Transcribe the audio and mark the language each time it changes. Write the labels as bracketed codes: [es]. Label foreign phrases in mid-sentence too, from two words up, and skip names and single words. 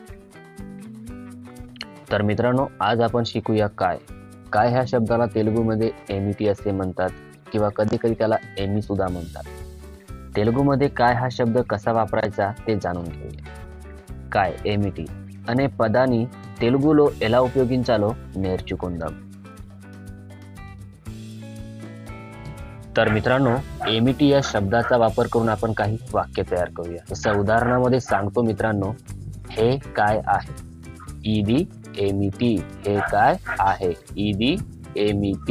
[mr] तर मित्रांनो, आज आपण शिकूया काय ह्या शब्दाला तेलुगूमध्ये एमिटी असे म्हणतात किंवा कधी कधी त्याला एमी सुद्धा म्हणतात। तेलुगूमध्ये काय हा शब्द कसा वापरायचा ते जाणून घेऊया। [te] काय ఏమిటి అనే పదాన్ని తెలుగులో ఎలా ఉపయోగించాలో నేర్చుకుందాం। [mr] तर मित्रांनो, एमिटी या शब्दाचा वापर करून आपण काही वाक्य तयार करूया। जसं उदाहरणामध्ये सांगतो मित्रांनो, हे काय आहे, [te] ఇది ఏమిటి। [mr] हे काय आहे, [te] ఇది ఏమిటి।